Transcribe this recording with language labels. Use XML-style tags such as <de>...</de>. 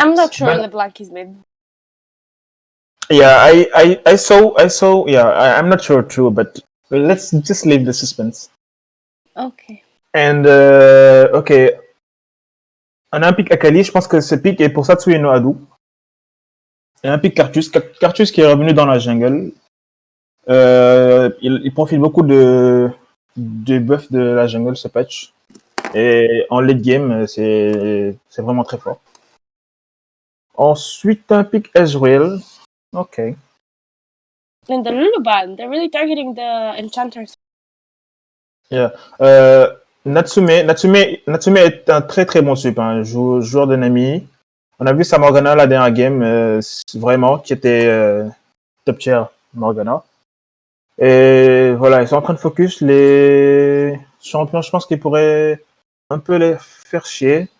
<en>I'm not sure Leblanc is mid. Yeah, I saw. Yeah, I'm not sure too, but let's just leave the suspense. Okay. And ok.</en> <fr>On a un pick Akali, je pense que ce pick est pour Satsuye no Adu. Et un pick Cartus qui est revenu dans la jungle. Il profite beaucoup de buff de la jungle, ce patch. Et en late game, c'est vraiment très fort. Ensuite, un pick Ezreal. Ok.</fr> <en>And the Lulu ban, they're really targeting the enchanters. Yeah.</en> <fr>Natsume est un très très bon sup, hein, joueur de Nami. On a vu sa Morgana la dernière game, vraiment, qui était top tier Morgana. Et voilà, ils sont en train de focus les champions, je pense qu'ils pourraient un peu les faire chier.</fr>